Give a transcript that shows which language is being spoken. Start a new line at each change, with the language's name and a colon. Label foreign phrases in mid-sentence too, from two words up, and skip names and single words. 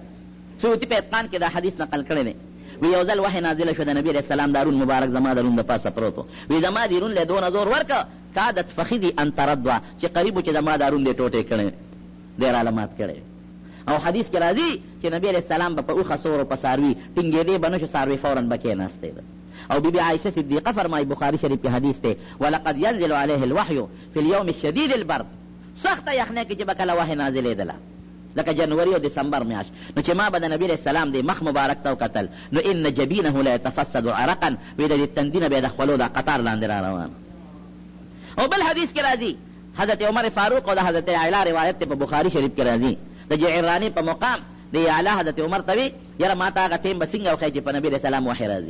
Pashto: سیوطي په اتقان کې دا حدیث نقل کړی دی. وی یو ځل وحی نازله شو د نبي علیه السلام دارون مبارک زما د رون د پاسه پروت و. وی زما دې رون له دونه زور ورکه
Arabic: کادت فخذي ان تردوه
Pashto: چې قریب و چې زما دا رون دې ټوټې کړی ډېر علامات کړی. او حدیث کې راځي چې نبي علیه السلام به په اوښه سور او په څاروي ټینګېدې به نه شو، څاروي فورا به کېناستې ده. او بی بی عائشہ صدیقہ فرمائی بخاری شریف کی حدیث تے
Arabic: وَلَقَدْ يَنزِلُ عَلَيْهِ الْوَحْيُ فِي الْيَوْمِ الشَّدِيدِ الْبَرْدِ
Pashto: سخته یخنۍ کې چې به کله وحی نازلېدله لکه جنوري او دسمبر میاشت، نو چې ما به د نبي علیه السلام د مخ مبارک ته وکتل نو
Arabic: ان جبینه لیتفسد عرقا،
Pashto: وی د دې تندي نه به د خولو دا قطار لاندې را روان. او بل حدیث کې راځي حضرت عمر فاروق او د حضرت اعلی روایت په بخاری شریف کې راځي د جعراني په مقام د اعلی حضرت عمر ته وی یاره ما ته هغه ټیم به څنګه وښیي چې په نبي علیه السلام وحی راځي.